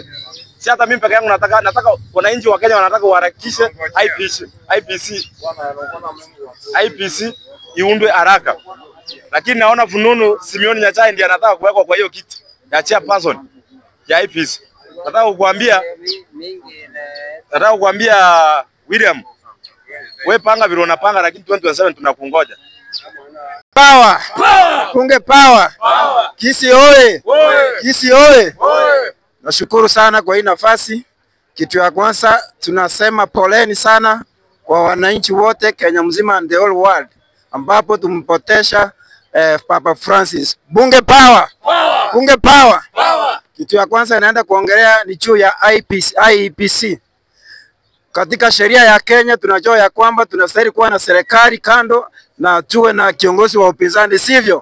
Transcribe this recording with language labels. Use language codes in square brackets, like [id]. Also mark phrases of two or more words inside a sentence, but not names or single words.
[sw] Si hata mimi peke yangu nataka wananchi wa Kenya wanataka uharakishe IPC iundwe haraka. Lakini naona fununu Simeon Nyachae ndiye anataka kuwekwa kwa hiyo kiti ya chairperson ya IPC. Nataka kukuambia William, wewe panga vile unapanga, lakini 2027 tunakungoja. Power. Bunge power. Kisii oye. Kisii oye. Nashukuru sana kwa hii nafasi. Kitu ya kwanza tunasema poleni sana kwa wananchi wote Kenya mzima [en] and the whole world [sw] ambapo tumpotesha Papa Francis. Bunge power. Bunge power. Kitu ya kwanza inaenda kuongelea ni juu ya IEBC. Katika sheria ya Kenya tunajua ya kwamba tunastahili kuwa na serikali kando na tuwe na kiongozi wa upinzani, sivyo?